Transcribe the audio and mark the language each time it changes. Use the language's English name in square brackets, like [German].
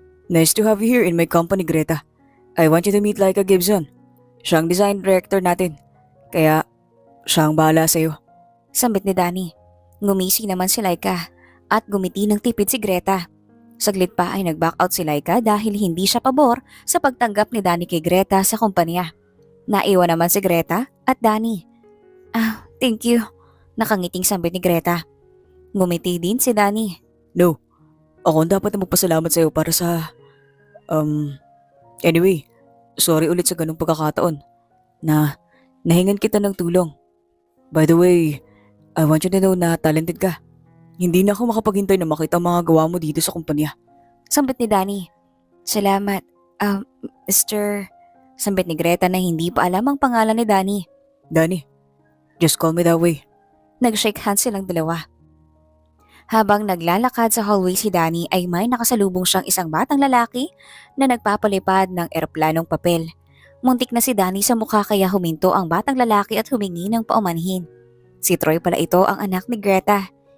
[English] Nice to have you here in my company, Greta. I want you to meet Laika Gibson. [Filipino] Siya ang design director natin. Kaya, siya ang bahala sa'yo. Sambit ni Danny. Ngumisi naman si Laika at gumiti ng tipid si Greta. Saglit pa ay nag-back out si Laika dahil hindi siya pabor sa pagtanggap ni Danny kay Greta sa kumpanya. Naiwan naman si Greta at Danny. [English] Thank you. [Filipino] Nakangiting sambit ni Greta. Ngumiti din si Danny. No, ako ang dapat na magpasalamat sa'yo para sa... Anyway, sorry ulit sa ganung pagkakataon na nahingan kita ng tulong. [English] By the way, I want you to know [Filipino] na talented ka. Hindi na ako makapaghintay na makita ang mga gawa mo dito sa kumpanya. Sambit ni Danny. Salamat, Mr. Sambit ni Greta na hindi pa alam ang pangalan ni Danny. [English] Danny, just call me that way. [Filipino] Nag-shake hands silang dalawa. Habang naglalakad sa hallway si Danny ay may nakasalubong siyang isang batang lalaki na nagpapalipad ng eroplanong papel. Muntik na si Danny sa mukha kaya huminto ang batang lalaki at humingi ng paumanhin. Si Troy pala ito ang anak ni Greta.